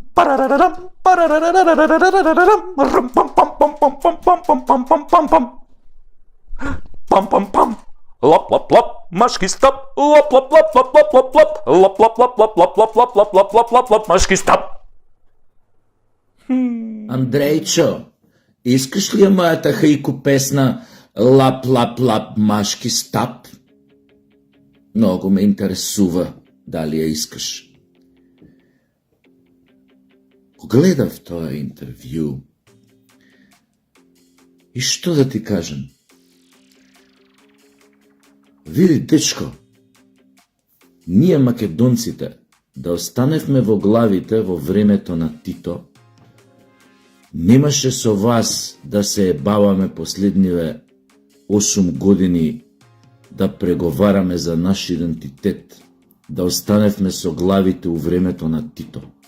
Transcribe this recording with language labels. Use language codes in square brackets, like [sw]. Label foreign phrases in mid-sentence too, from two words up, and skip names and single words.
[mk] Pam pam pam. Lap lap lap. Машки стоп. Лап лап лап лап лап лап лап. Лап лап лап лап лап лап лап лап лап лап лап лап. Машки стоп. [bg] Андрейчо, искаш ли моята хайко песна Лап, лап, лап, машки, стап? Много ме интересува дали я искаш. [mk] Го гледав в този интервю и що да ти кажем? Види, дечко, ние македонците да останевме во главите во времето на Тито, немаше со вас да се ебаваме последниве 8 години да преговараме за наш идентитет, да останевме со главите у времето на Тито.